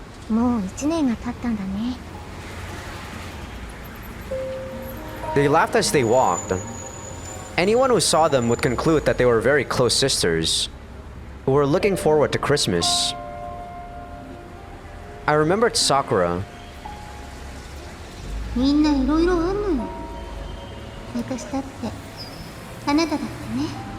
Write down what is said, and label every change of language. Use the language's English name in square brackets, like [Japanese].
[Japanese] もう1年が経ったんだね。 [English] They laughed as they walked. Anyone who saw them would conclude that they were very close sisters, who were looking forward to Christmas. I remembered Sakura. [Japanese] みんないろいろあんのよ。私だって、あなただってね。